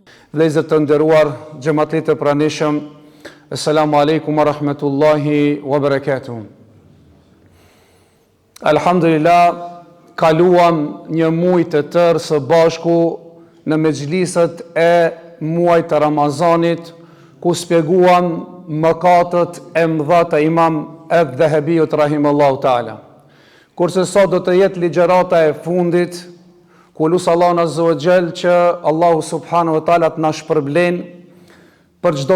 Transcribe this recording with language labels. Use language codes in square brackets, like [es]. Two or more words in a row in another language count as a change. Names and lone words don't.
[sq] Vlezër të nderuar, xhamatlit të pranishëm, [ar] السلام عليكم ورحمة الله وبركاته. Alhamdulillah, [sq] kaluam një muaj të tërë së bashku në mexhlisat e muajit të Ramazanit, ku shpjeguam mëkatet e mëdha të Imam Adh-Dhahabiut [ar] رحمه الله تعالى. [sq] Kurse sot do të jetë ligjërata e fundit, ku lutë Allahun [ar] عز وجل [sq] që Allahu [ar] سبحانه وتعالى [sq] të na shpërblen për çdo